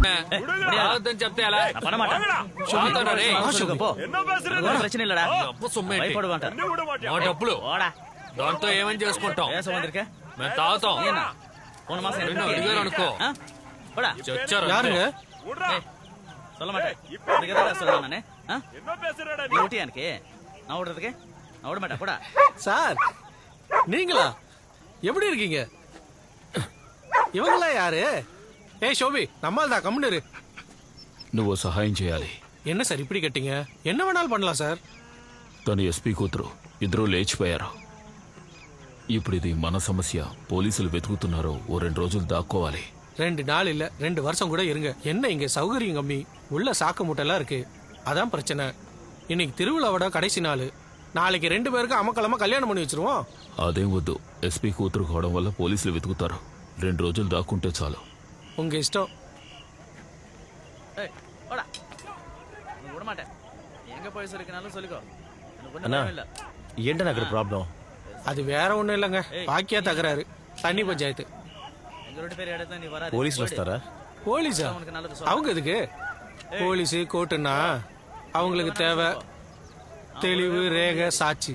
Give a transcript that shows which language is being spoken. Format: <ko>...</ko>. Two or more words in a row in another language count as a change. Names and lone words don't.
<te>దాంతో ఏమని చేసుకుంటాం? మేము తాగుతాం. అనుకో సార్</te> <ta>நீங்களா? எப்படி இருக்கீங்க? இவங்களா யாரு? ஏய் ஷோபி, நம்மால் தான் கம்முனு.</ta> <te>నువ్వు సహాయం చేయాలి.</te> <ta>என்ன சார் இப்படி கேட்டீங்க? என்ன வேணாலும் பண்ணலாம் సార్.</ta> <te>తను ఎస్పీ కూతురు, ఇద్దరూ లేచిపోయారు. ఇప్పుడు ఇది మన సమస్య. పోలీసులు వెతుకుతున్నారు. ఓ 2 రోజులు దాక్కోవాలి.</te> <ta>2 நாள் இல்ல 2 வருஷம் கூட இருங்க. என்ன இங்க சௌகரியம் கம்மி, உள்ள சாக்கு மூட்டெல்லாம் இருக்கு. அதான் பிரச்சனை. இன்னைக்கு திருவிழாவோட கடைசி நாள். நாளைக்கு 2 பேருக்கு அமக்கலமா கல்யாணம் பண்ணி வச்சிருவோம்.</ta> <te>అదేం వద్దు. ఎస్పీ కూతురు కావడం వల్ల పోలీసులు వెతుకుతారు. 2 రోజులు దాక్కుంటే చాలు.</te> <ta>உங்க இஷ்டம். எங்க போய் சொல்லிக்கனாலும் சொல்லிக்கோ.</ta> <te>ఏంటన్నా అక్కడ ప్రాబ్లం?</te> <ta>அது வேற ஒண்ணும் இல்லைங்க, பாக்கியா தகராறு. தண்ணி பஞ்சாயத்து.</ta> <te>పోలీసులు వస్తారా?</te> <ta>போலீஸா? அவங்க எதுக்கு? போலீஸு கோர்ட்டுன்னா அவங்களுக்கு தேவை தெளிவு, ரேகை, சாட்சி.</ta>